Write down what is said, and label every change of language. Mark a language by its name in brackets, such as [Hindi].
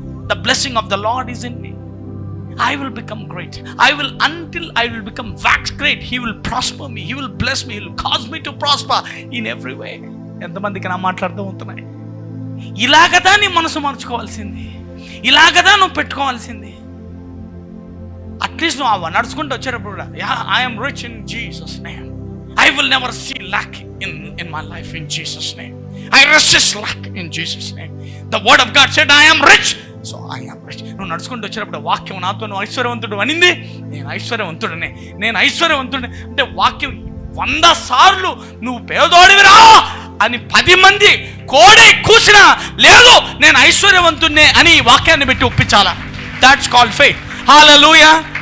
[English] The blessing of the Lord is in me. I will become great. Until I will become wax great, He will prosper me. He will bless me. He will cause me to prosper in every way. [Telugu] ఎంతమందికి నా మాట్లాడుతూ ఉంటున్నాయి? ఇలాగదా నీ మనసు మార్చుకోవాల్సింది, ఇలాగదా నువ్వు పెట్టుకోవాల్సింది. At least నువ్వు నడుచుకుంటూ వచ్చేటప్పుడు కూడా, [English] I'm rich in Jesus name. I will never see lack in my life in Jesus name. I resist lack in Jesus name. The word of God said I am rich, so I am rich. [Telugu] నువ్వు నడుచుకుంటూ వచ్చేటప్పుడు వాక్యం నాతో నువ్వు ఐశ్వర్యవంతుడు అనింది. నేను ఐశ్వర్యవంతుడనే, నేను ఐశ్వర్యవంతుడే అంటే వాక్యం 100 సార్లు నువ్వు పేదోడివిరా అని 10 మంది కోడి కూసినా లేదు నేను ఐశ్వర్యవంతుడినే అని వాక్యాన్ని పెట్టి ఒప్పించాలా. [English] That's called faith. [Telugu] హల్లెలూయా.